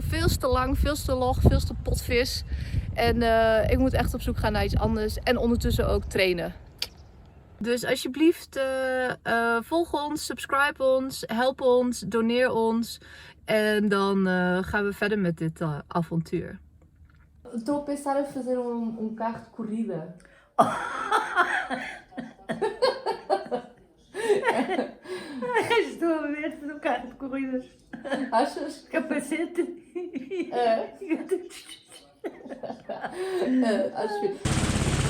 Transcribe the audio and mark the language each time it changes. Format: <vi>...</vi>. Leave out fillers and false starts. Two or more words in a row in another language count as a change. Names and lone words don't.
<nl>Veel te lang, veel te log, veel te potvis. En ik moet echt op zoek gaan naar iets anders. En ondertussen ook trainen. Dus alsjeblieft, volg ons, subscribe ons, help ons, doneer ons. En dan gaan we verder met dit avontuur.</nl> <pt>Estou a pensar em fazer carro de corrida. Estou a ver fazer um carro de corridas. Achas? Capacete. Acho que...</pt>